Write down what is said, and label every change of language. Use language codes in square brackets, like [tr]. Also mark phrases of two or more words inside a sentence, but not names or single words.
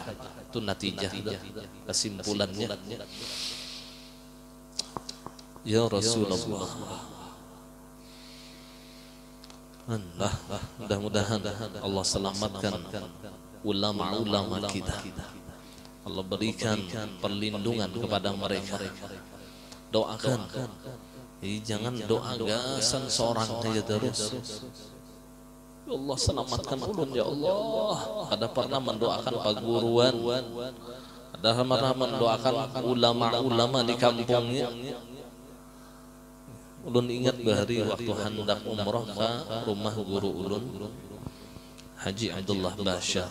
[id] Itu natijahnya, kesimpulannya. [ar] Ya Rasulullah, [id] mudah-mudahan Allah selamatkan ulama-ulama kita. Allah berikan perlindungan kepada mereka. [bjn] Doakan, jangan doa gasan seorang saja terus. Ya Allah selamatkan ulun, ya Allah. Ada pernah mendoakan paguruan, ada pernah mendoakan ulama-ulama di kampungnya. Ulun ingat bahari waktu hendak umrah ke rumah guru ulun, Haji Abdullah Basya.